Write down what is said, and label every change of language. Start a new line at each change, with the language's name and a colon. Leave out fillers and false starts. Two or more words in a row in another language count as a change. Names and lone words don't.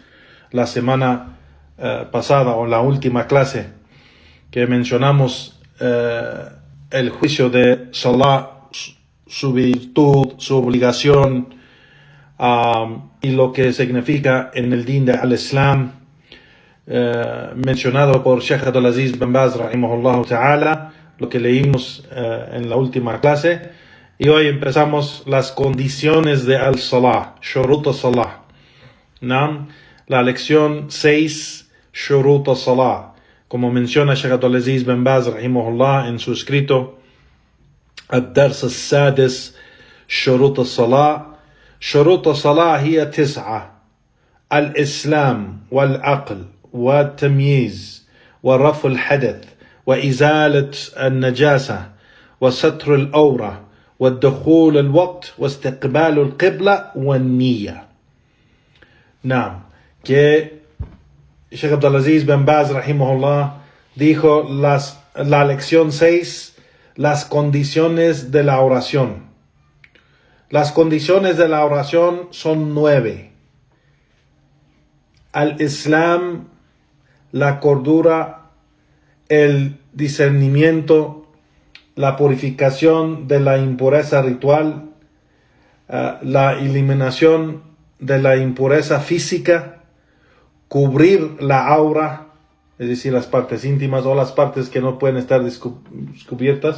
Spanish: la semana pasada, o en la última clase, que mencionamos el juicio de Salah, su virtud, su obligación, y lo que significa en el din de al-Islam, mencionado por Sheikh Abdulaziz bin Baz
Arabic: رحمه الله تعالى,
Spanish: lo que leímos en la última clase. Y hoy empezamos las condiciones de al-Salah,
Arabic: شروط الصلاة.
Spanish: La lección 6,
Arabic: شروط الصلاة,
Spanish: como menciona Sheikh Abdulaziz bin Baz rahimahullah en su escrito
Arabic: الدرس السادس شروط الصلاة. شروط الصلاة هي 9: الإسلام والعقل والتمييز ورفع الحدث وإزالة النجاسة وستر الأورة والدخول الوقت واستقبال القبلة والنية. نعم,
Spanish: que Sheikh Abdulaziz bin Baz rahimahullah dijo la lección 6, las condiciones de la oración. Las condiciones de la oración son 9. Al-Islam, la cordura, el discernimiento, la purificación de la impureza ritual, la eliminación de la impureza física, cubrir la aura, es decir, las partes íntimas o las partes que no pueden estar descubiertas.